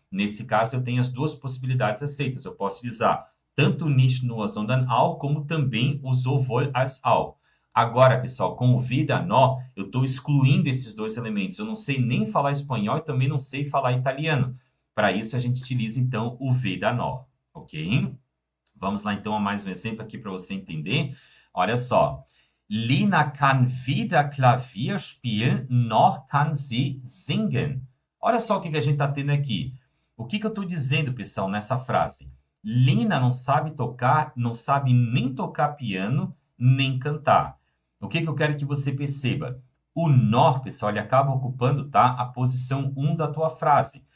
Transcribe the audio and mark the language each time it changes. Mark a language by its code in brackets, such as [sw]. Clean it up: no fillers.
[pt] Nesse caso, eu tenho as duas possibilidades aceitas. Eu posso utilizar tanto o nicht nur, sondern auch, como também o sowohl als auch. Agora, pessoal, com o weder noch, eu estou excluindo esses dois elementos. Eu não sei nem falar espanhol e também não sei falar italiano. Para isso, a gente utiliza, então, o weder noch, ok? Vamos lá, então, a mais um exemplo aqui para você entender. Olha só. [de] Lina kann weder Klavier spielen, noch kann sie singen. [pt] Olha só o que a gente está tendo aqui. O que eu estou dizendo, pessoal, nessa frase? Lina não sabe tocar, não sabe nem tocar piano, nem cantar. O que eu quero que você perceba? O noch, pessoal, ele acaba ocupando, tá, a posição 1 da tua frase.